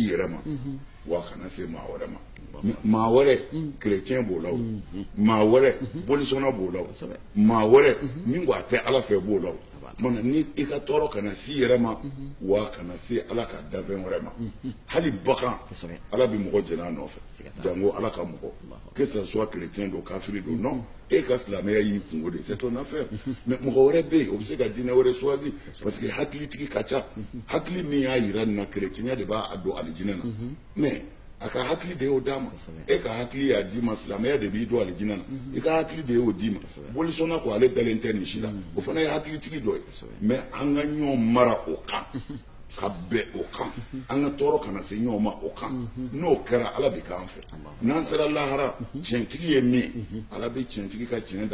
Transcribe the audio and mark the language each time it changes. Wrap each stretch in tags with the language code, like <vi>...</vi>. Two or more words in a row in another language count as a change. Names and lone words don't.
<bm>yɛrɛ ma wa kana se maa wɛrɛ ma maa wɛrɛ kerecɛn b'o la o maa wɛrɛ bolisɔnna b'o la o maa wɛrɛ min ko a tɛ ala fɛ b'o la o mana ni i ka tɔɔrɔ kana se i yɛrɛ ma wa kana se ala ka dabɛn wɛrɛ ma hali bagan ala bɛ mɔgɔ jɛnɛ a nɔfɛ jango ala ka mɔgɔ</bm> <fr>que ça soit chrétien</fr> <bm>don kafiri don non e ka silamɛya y'i kungo de</bm> <fr>c'est ton affaire mais</fr> <bm>mɔgɔ wɛrɛ bɛ yen o bɛ se ka diinɛ wɛrɛ</bm> <fr>choisi parce que</fr> <bm>hakilitigi ka ca hakili min y'a yira nin na chrétienya de b'a don alijinɛ na mais aka hakili de y'o d'a ma e ka hakili y'a d'i ma silamɛya de b'i don alijinɛ na i ka hakili de y'o d'i ma bolisɔnna ko ale dalen tɛ nin si la o fana ye hakilitigi dɔ ye mais an ka ɲɔgɔn mara o kan ka bɛn o kan an ka tɔɔrɔ kana se ɲɔgɔn ma o kan n'o kɛra ala bɛ k'an fɛ n'an sera lahara tiɲɛtigi ye min ala bɛ tiɲɛtigi ka tiɲɛ</bm>